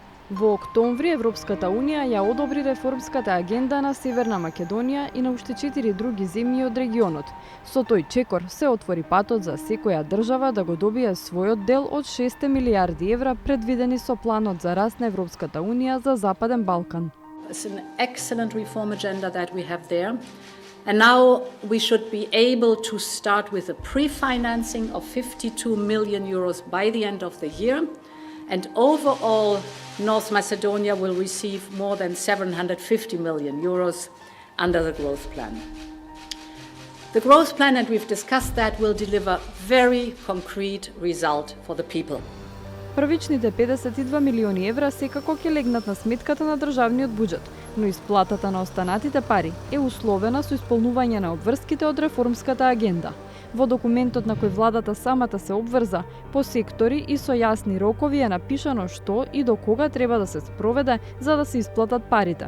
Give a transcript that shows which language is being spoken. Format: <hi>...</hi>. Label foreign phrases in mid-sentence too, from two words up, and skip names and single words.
<mk>Во октомври Европската Унија ја одобри реформската агенда на Северна Македонија и на уште 4 други земји од регионот. Со тој чекор се отвори патот за секоја држава да го добие својот дел од 6 милијарди евра предвидени со планот за раст на Европската Унија за Западен Балкан.</mk> <en>It's an excellent reform agenda that we have there. And now we should be able to start with a pre-financing of 52 million euros by the end of the year. And overall, North Macedonia will receive more than 750 million euros under the growth plan. The growth plan, and we've discussed that, will deliver very concrete result for the people.</en> <mk>Првичните 52 милиони евра секако ќе легнат на сметката на државниот буџет, но исплатата на останатите пари е условена со исполнување на обврските од реформската агенда. Во документот на кој владата самата се обврза, по сектори и со јасни рокови е напишано што и до кога треба да се спроведе за да се исплатат парите.</mk>